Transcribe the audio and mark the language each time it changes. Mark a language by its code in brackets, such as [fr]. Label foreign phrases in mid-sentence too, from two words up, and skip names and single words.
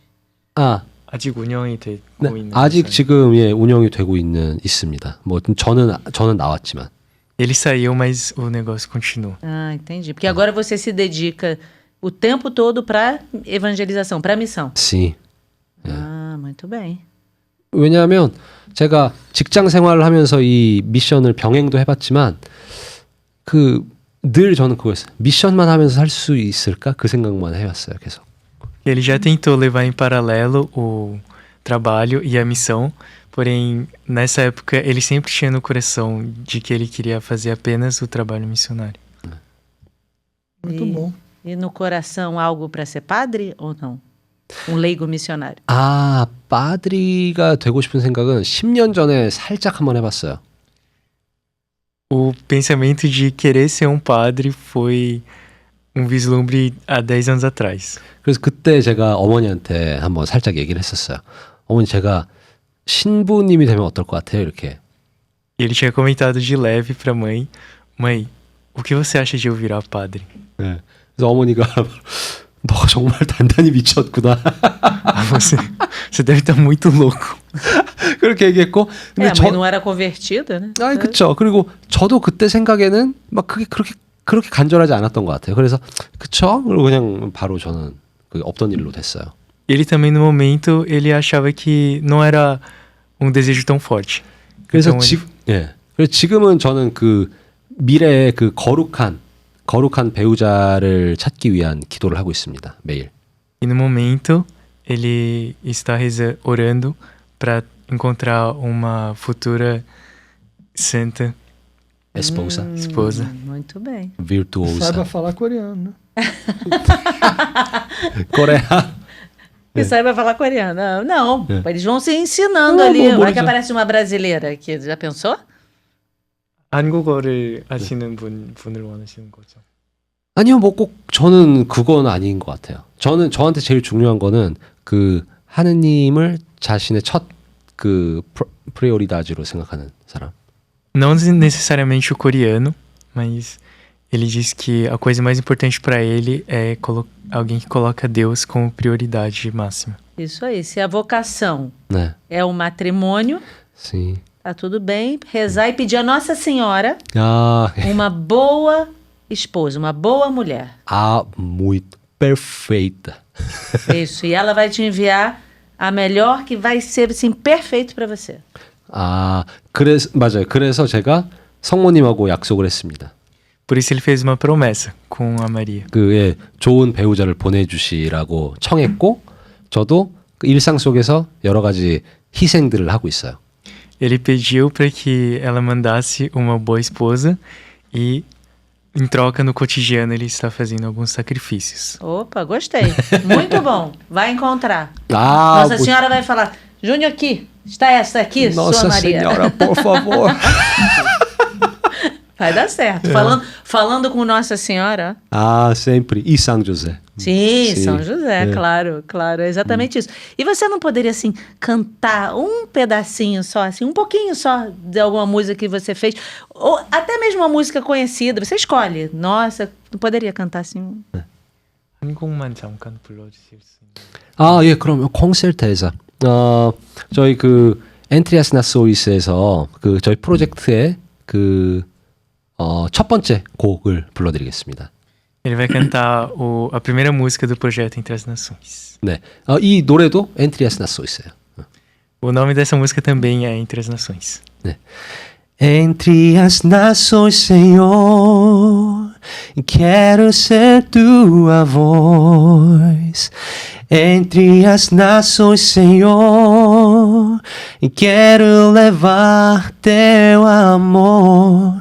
[ko] 아직 운영이 되고 네, 있는 아직 회사예요. 지금 운영이 되고 있습니다. 뭐 저는 나왔지만. [pt] Ele saiu, mas o negócio continua. Entendi. Porque agora você se dedica o tempo todo para evangelização, para missão. sim. Muito bem. [ko] 왜냐하면 제가 직장 생활을 하면서 이 미션을 병행도 해봤지만 늘 저는 그거였어요. 미션만 하면서 살 수 있을까? 그 생각만 해왔어요. 계속. [pt] Ele já tentou levar em paralelo o trabalho e a missão, porém, nessa época, ele sempre tinha no coração de que ele queria fazer apenas o trabalho missionário. Muito bom. E no coração algo para ser padre ou não? Um leigo missionário. [ko] 아, 빠드리가 되고 싶은 생각은 10년 전에 살짝 한번 해봤어요. [pt] O pensamento de querer ser um padre foi um vislumbre há 10 anos atrás. [ko] 그래서 그때 제가 어머니한테 한번 살짝 얘기를 했었어요. 어머니 제가 신부님이 되면 어떨 것 같아요? 이렇게. [pt] E ele tinha comentado de leve pra mãe: Mãe, o que você acha de eu virar padre? [ko] 네. 그래서 어머니가 너가 정말 단단히 미쳤구나. [pt] Ah, você deve estar muito louco. [ko] 그렇게 얘기했고. 근데 [pt] A mãe não era convertida, né? [ko] 아니 그쵸. 그리고 저도 그때 생각에는 막 그게 그렇게 간절하지 않았던 것 같아요. 그래서 그쵸. 그리고 그냥 바로 저는 그게 없던 일로 됐어요. [pt] Ele também no momento ele achava que não era um desejo tão forte. [ko] 그래서 [pt] então [ko] 그래서 지금은 저는 그 미래의 그 거룩한 배우자를 찾기 위한 기도를 하고 있습니다. 매일. [pt] E no momento ele está orando para encontrar uma futura santa esposa. esposa. Muito bem. virtuosa. Saiba falar coreano, né? Coreia. E saiba falar coreano. Não, eles vão se ensinando Não, ali. bom, Vai que já. aparece uma brasileira aqui. Já pensou? [ko] 한국어를 하시는 분을 원하시는 거죠. 아니요, 뭐 꼭 저는 그건 아닌 것 같아요. 저한테 제일 중요한 거는 그 하느님을 자신의 첫 그 프리오리다즈로 생각하는 사람. [pt] Não necessariamente o coreano, mas ele diz que a coisa mais importante para ele é alguém que coloca Deus como prioridade máxima. Isso aí. Se a vocação [ko] 네, [pt] é o matrimônio, sim. tá tudo bem. Rezar e pedir a Nossa Senhora [ko] 아, [pt] uma boa esposa, uma boa mulher. muito perfeita. Isso. E ela vai te enviar a melhor que vai ser assim, perfeito para você. [ko] 아, 맞아요. 그래서 제가 성모님하고 약속을 했습니다. [pt] Por isso ele fez uma promessa com a Maria. [ko] 그 좋은 배우자를 보내주시라고 청했고, 저도 그 일상 속에서 여러 가지 희생들을 하고 있어요. [pt] Ele pediu para que ela mandasse uma boa esposa e em troca no cotidiano ele está fazendo alguns sacrifícios. Opa, gostei. Muito bom. Vai encontrar. [ko] 아, [pt] Nossa Senhora vai falar, Júnior aqui, está essa aqui, Nossa sua Maria. Senhora, por favor. Vai dar certo. Falando com Nossa Senhora. 아, sempre. E São José. Sim, Sim. São José, claro, é exatamente isso. E você não poderia, assim, cantar um pedacinho só, assim, um pouquinho só de alguma música que você fez, ou até mesmo uma música conhecida, você escolhe. Nossa, não poderia cantar assim? [ko] 한 곡만 잠깐 불러주실 수 있나요? 아, 예, 그럼 콘서트에서 저희 그 엔트리아스 나소이스에서 그 저희 프로젝트의 그 첫 번째 곡을 불러드리겠습니다. [pt] Ele vai cantar a primeira música do projeto Entre as Nações. [ko] 네, 이 노래도 엔트리아스 나소이스예요. [pt] O nome dessa música também é Entre as Nações. [ko] 네. [pt] Entre as nações, Senhor, quero ser tua voz. Entre as nações, Senhor, quero levar teu amor.